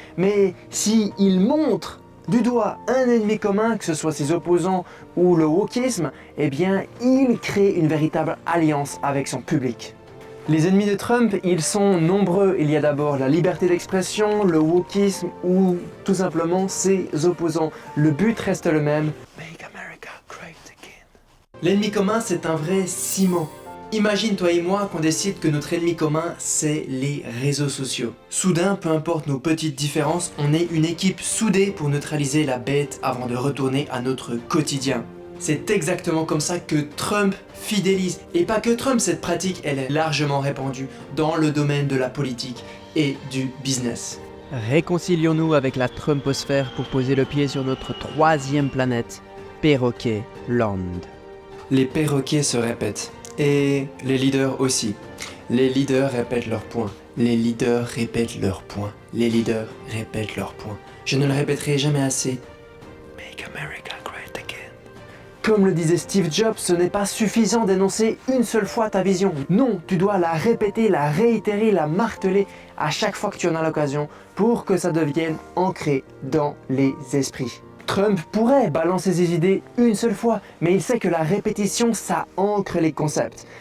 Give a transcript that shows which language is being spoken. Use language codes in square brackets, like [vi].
[fr] Mais s'il montre du doigt un ennemi commun, que ce soit ses opposants ou le wokisme, eh bien il crée une véritable alliance avec son public. Les ennemis de Trump, ils sont nombreux. Il y a d'abord la liberté d'expression, le wokisme ou tout simplement ses opposants. Le but reste le même. [en] Make America great again. [fr] L'ennemi commun, c'est un vrai ciment. Imagine toi et moi qu'on décide que notre ennemi commun, c'est les réseaux sociaux. Soudain, peu importe nos petites différences, on est une équipe soudée pour neutraliser la bête avant de retourner à notre quotidien. C'est exactement comme ça que Trump fidélise. Et pas que Trump, cette pratique, elle est largement répandue dans le domaine de la politique et du business. Réconcilions-nous avec la Trumposphère pour poser le pied sur notre 3e planète, Perroquet Land. Les perroquets se répètent. Et les leaders aussi. Les leaders répètent leurs points. Les leaders répètent leurs points. Les leaders répètent leurs points. Je ne le répéterai jamais assez. [en] Make America great again. [fr] Comme le disait Steve Jobs, ce n'est pas suffisant d'énoncer une seule fois ta vision. Non, tu dois la répéter, la réitérer, la marteler à chaque fois que tu en as l'occasion pour que ça devienne ancré dans les esprits. Trump pourrait balancer ses idées une seule fois, mais il sait que la répétition, ça ancre les concepts.